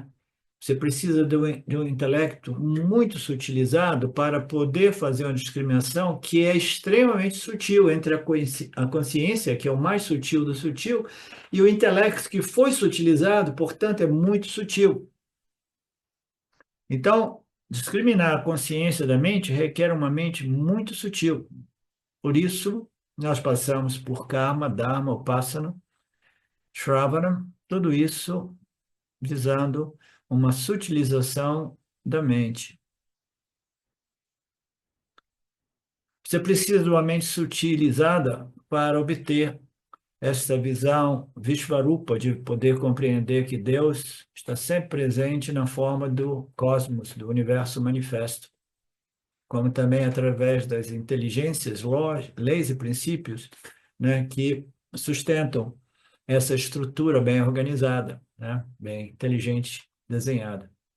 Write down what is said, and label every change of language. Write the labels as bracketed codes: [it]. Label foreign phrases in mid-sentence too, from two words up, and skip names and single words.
[pt] Você precisa de um intelecto muito sutilizado para poder fazer uma discriminação que é extremamente sutil entre a consciência, que é o mais sutil do sutil, e o intelecto que foi sutilizado, portanto, é muito sutil. Então, discriminar a consciência da mente requer uma mente muito sutil. Por isso, nós passamos por [sa] karma, dharma, upasana, shravana, [pt] tudo isso visando uma sutilização da mente. Você precisa de uma mente sutilizada para obter esta visão Vishvarupa, de poder compreender que Deus está sempre presente na forma do cosmos, do universo manifesto, como também através das inteligências, leis e princípios, né, que sustentam essa estrutura bem organizada, né, bem inteligente, desenhada.